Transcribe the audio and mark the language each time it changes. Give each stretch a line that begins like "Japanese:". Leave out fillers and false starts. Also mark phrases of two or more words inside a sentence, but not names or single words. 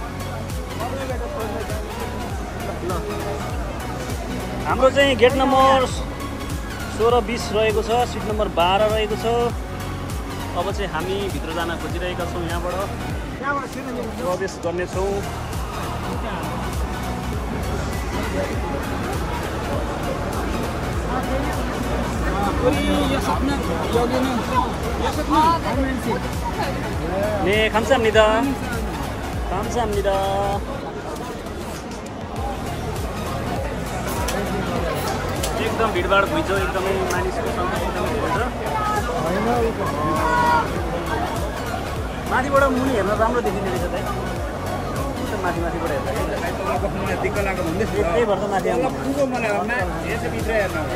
Nepali: ल हाम्रो चाहिँ गेट नम्बर 16 20 रहेको छ सिट नम्बर 12 रहेको छ अब चाहिँ हामी भित्र जान खोजिरहेका छौँ यहाँबाट प्रवेश गर्नेछौँ
Korean: 네 감사합니다. 감사합니다.
Nepali: एकदम भिडभाड भइन्छ एकदमै मानिसको सङ्ख्या एकदमै धेरै छ माथिबाट मुनि हेर्न राम्रो देखिने रहेछ दाइ माथिबाट हेर्दा दिक्क लाग्यो भन्दै त्यही भएर त माथि आउनु भित्र हेर्न